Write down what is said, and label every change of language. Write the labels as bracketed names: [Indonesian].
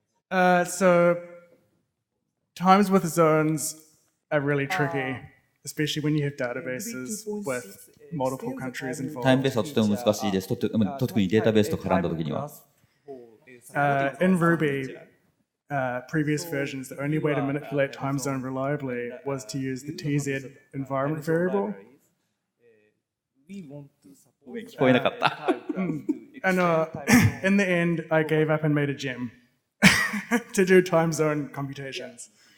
[English] So times with zones are really tricky, especially when you have databases with multiple countries [Japanese] タイムベースはとても難しいです。特にデータベースと絡んだときには。 [English] In Ruby, previous versions, the only way to manipulate time zone reliably was to use the TZ environment variable. [Japanese] 聞こえなかった。 [English] And in the end, I gave up and made a gem to do time zone computations.